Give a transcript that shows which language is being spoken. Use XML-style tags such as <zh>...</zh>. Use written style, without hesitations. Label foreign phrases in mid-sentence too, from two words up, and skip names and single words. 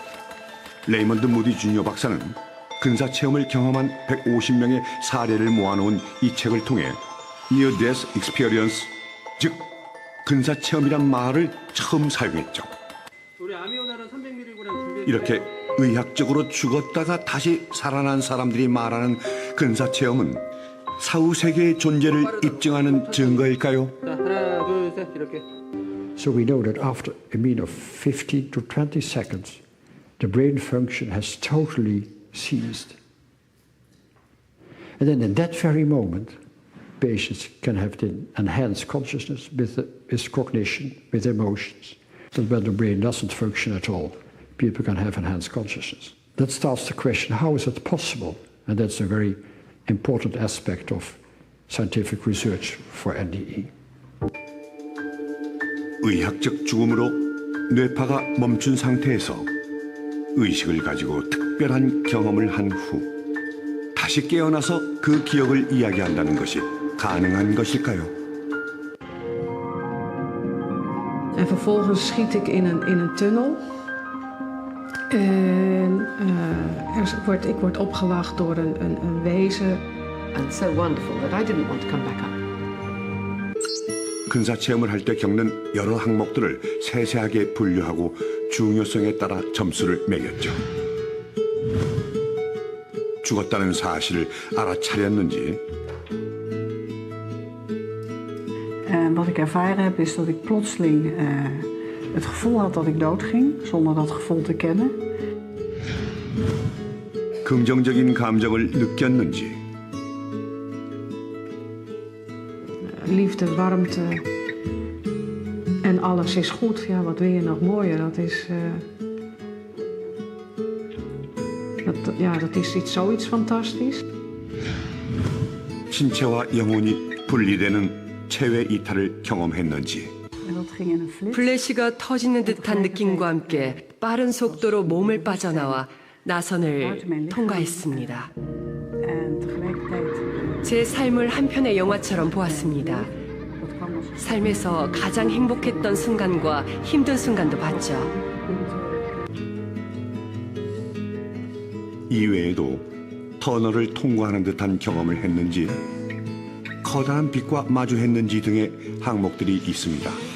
<ko>레이먼드 무디 주니어 박사는 근사 체험을 경험한 150명의 사례를 모아놓은 이 책을 통해</ko> <en>Near Death Experience,</en> <ko>즉 근사 체험이란 말을 처음 사용했죠. 이렇게 의학적으로 죽었다가 다시 살아난 사람들이 말하는 근사 체험은 사후 세계의 존재를 입증하는 증거일까요? 자, 하나, 둘, 셋, 이렇게.</ko> <en>So we know that after a mean of 15 to 20 seconds, the brain function has totally ceased. And then in that very moment, patients can have the enhanced consciousness with cognition, with emotions. That when the brain doesn't function at all, people can have enhanced consciousness. That starts the question, how is it possible? And that's a very important aspect of scientific research for NDE.</en> <ko>의학적 죽음으로 뇌파가 멈춘 상태에서 의식을 가지고 특별한 경험을 한 후 다시 깨어나서 그 기억을 이야기한다는 것이 가능한 것일까요?</ko> <nl>En vervolgens schiet ik in een tunnel. En ik word opgewacht door een wezen.</nl> <en>And so wonderful that I didn't want to come back up.</en> <ko>근사 체험을 할 때 겪는 여러 항목들을 세세하게 분류하고 중요성에 따라 점수를 매겼죠. 죽었다는 사실을 알아차렸는지</ko> <nl>Wat ik ervaren heb is dat ik plotseling het gevoel had dat ik doodging, zonder dat gevoel te kennen.</nl> <ko>긍정적인 감정을 느꼈는지</ko> <nl>Liefde, warmte en alles is goed. Ja, wat wil je nog mooier? Dat is zoiets fantastisch.</nl> <ko>신체와 영혼이 분리되는 체외 이탈을 경험했는지</ko> <nl>En dat ging in een flits.</nl> <ko>플래시가 터지는 듯한 느낌과 함께 빠른 속도로 몸을 빠져나와 나선을 통과했습니다.</ko> <nl>En tegelijkertijd</nl> <ko>제 삶을 한 편의 영화처럼 보았습니다.</ko> <nl>dat kwam als</nl> <ko>삶에서 가장 행복했던 순간과 힘든 순간도 봤죠. 이외에도 터널을 통과하는 듯한 경험을 했는지 커다란 빛과 마주했는지 등의 항목들이 있습니다.</ko>